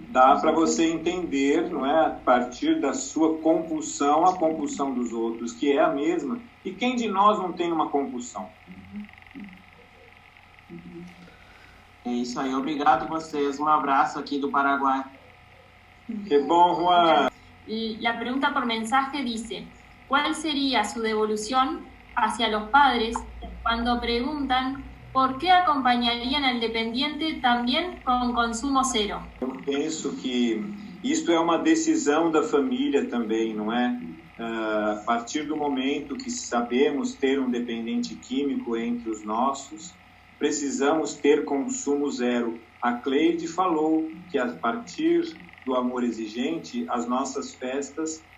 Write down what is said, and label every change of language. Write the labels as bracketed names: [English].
[Portuguese] Dá para você entender, não é, a partir da sua compulsão, a compulsão dos outros, que é a mesma. E quem de nós não tem uma compulsão? É isso aí, obrigado a vocês. Um abraço aqui do Paraguai. Que bom, Juan. [Spanish] La pregunta por mensaje dice: ¿cuál sería su devolución hacia los padres cuando preguntan por qué acompañarían al dependiente también con consumo cero? [Portuguese] Eu penso que isto é uma decisão da família também, não é? A partir do momento que sabemos ter um dependente químico entre os nossos, precisamos ter consumo zero. A Cleide falou que a partir do amor exigente, as nossas festas